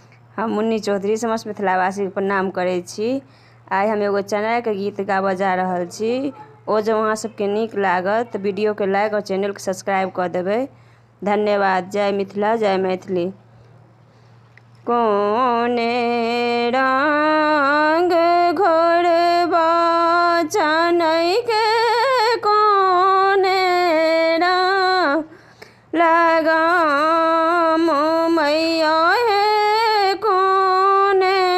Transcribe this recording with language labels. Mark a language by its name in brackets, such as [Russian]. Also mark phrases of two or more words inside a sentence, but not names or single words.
[Maithili] हम मुन्नी चौधरी समस्त मिथिलावासी के प्रणाम करै छी। आइ हम एगो चना के गीत गाबऽ जा रहल छी। ओ जब अहाँ सबके नीक लागत तऽ वीडियो के लाइक और चैनल के सब्सक्राइब कऽ देबै। धन्यवाद। जय मिथिला, जय मैथिली। कोने रंग घोरबा चनई के कोने रंग लगाम मैया हे कोने